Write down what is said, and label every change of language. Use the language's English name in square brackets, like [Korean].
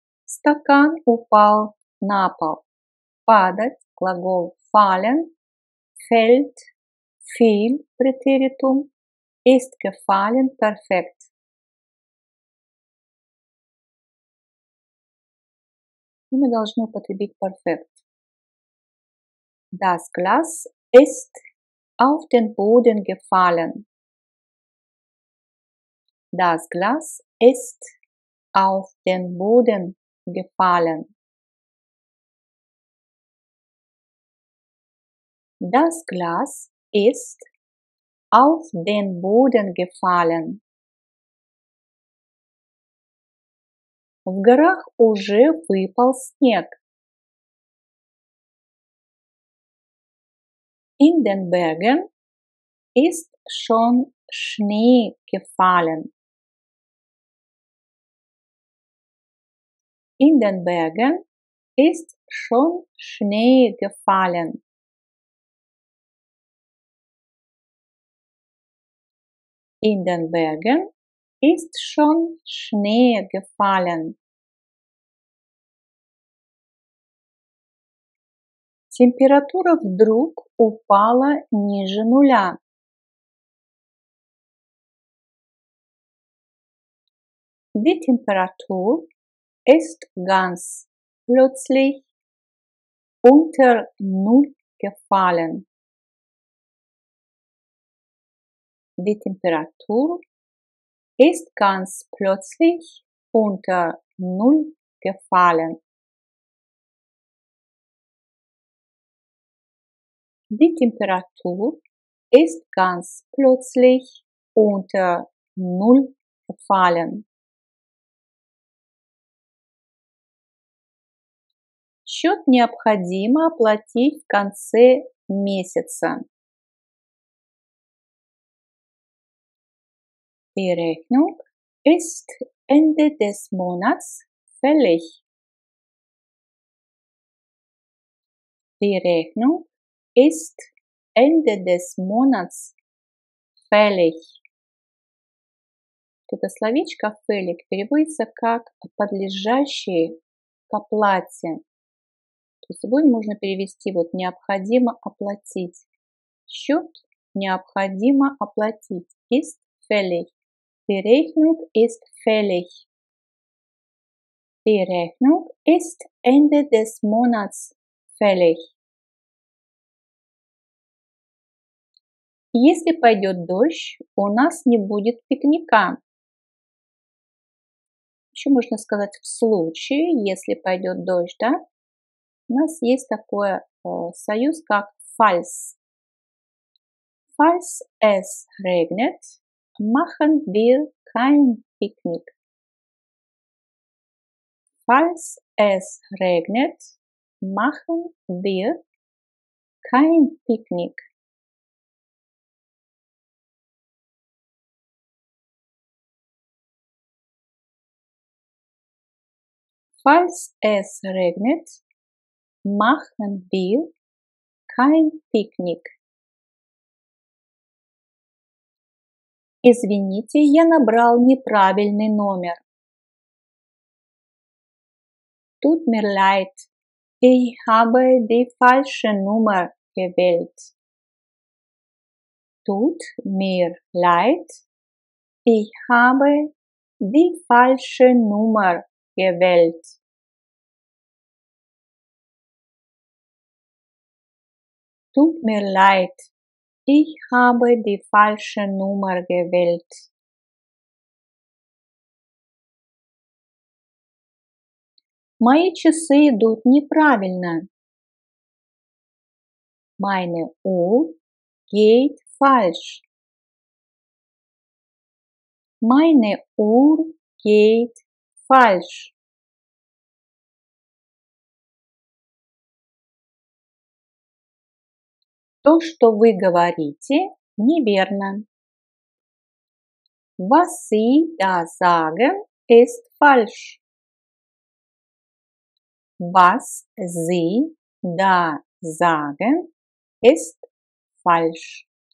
[Russian] Стакан упал на пол. Падать – глагол [German] fallen, fällt, fiel – Präteritum, ist gefallen – Perfekt. [Russian] И мы должны употребить Perfekt. [German] Das Glas ist auf den Boden gefallen. Das Glas ist auf den Boden gefallen. Das Glas ist auf den Boden gefallen. [Russian] В горах уже выпал снег. [German] In den Bergen ist schon Schnee gefallen. In den Bergen ist schon Schnee gefallen. In den Bergen ist schon Schnee gefallen. [Russian] Температура вдруг упала ниже нуля. [German] Die Temperatur ist ganz plötzlich unter Null gefallen. Die Temperatur ist ganz plötzlich unter Null gefallen. Die Temperatur ist ganz plötzlich unter Null gefallen. [Russian] Счет необходимо оплатить в конце месяца. [German] Die Rechnung ist Ende des Monats fällig. Die Rechnung ist Ende des Monats fällig. [Russian] Это словечко fällig переводится как подлежащий к оплате. То есть сегодня можно перевести вот необходимо оплатить. Счет необходимо оплатить. [German] Ist fällig. Die Rechnung ist fällig. Die Rechnung ist Ende des Monats fällig. [Russian] Если пойдет дождь, у нас не будет пикника. Еще можно сказать в случае, если пойдет дождь, да? У нас есть такой союз, как falls. [German] Falls es regnet, machen wir kein Picknick. Falls es regnet, machen wir kein Picknick. Falls es regnet, machen wir kein Picknick. [Russian] Извините, я набрал неправильный номер. [German] Tut mir leid, ich habe die falsche Nummer gewählt. Tut mir leid, ich habe die falsche Nummer gewählt. Tut mir leid, ich habe die falsche Nummer gewählt. [Russian] Мои часы идут неправильно. [German] Meine Uhr geht falsch. Meine Uhr geht falsch. [Russian] То, что вы говорите, неверно. [German] Was Sie da sagen, ist falsch. Was Sie da sagen, ist falsch.